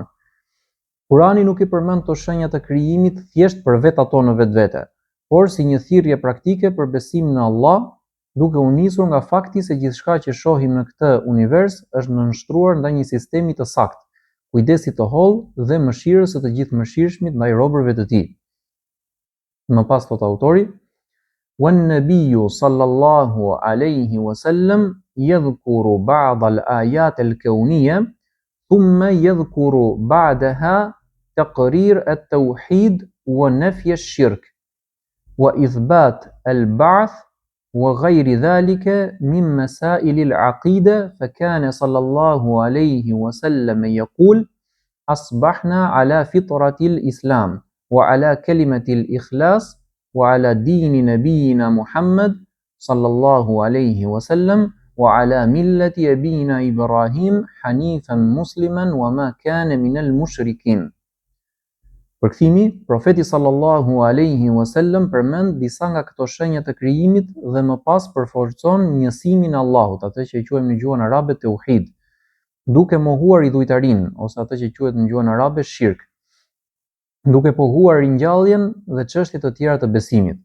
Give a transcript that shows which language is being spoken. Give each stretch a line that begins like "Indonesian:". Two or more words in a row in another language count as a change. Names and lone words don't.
Albanian: Kur'ani nuk I përmend këto shenja të krijimit thjesht për vetë ato në vetvete, por si një thirrje praktike për besimin në Allah, duke u nisur nga fakti se gjithçka që shohim në këtë univers është nënshtruar ndaj një sistemi të saktë, kujdesit të hollë dhe mëshirës së të gjithë mëshirshmit ndaj robërve të tij. Më pas thot autori,
Arabic: والنبي صلى الله عليه وسلم يذكر بعض الآيات الكونية ثم يذكر بعدها تقرير التوحيد ونفي الشرك وإثبات البعث وغير ذلك من مسائل العقيدة فكان صلى الله عليه وسلم يقول أصبحنا على فطرة الإسلام وعلى كلمة الإخلاص وعلى دين نبينا محمد صلى الله عليه وسلم وعلى ملة أبينا إبراهيم حنيفا مسلما وما كان من المشركين.
Albanian: Përkthimi, profeti
Arabic: صلى الله عليه وسلم
Albanian: përmend disa nga këto shenja të krijimit dhe më pas përforcon njësimin e Allahut, atë që e quajmë në gjuhën arabe tauhid, duke mohuar idhujtarinë ose atë që quhet në gjuhën arabe shirk, duke pohuar ringjalljen dhe çështje të tjera të besimit.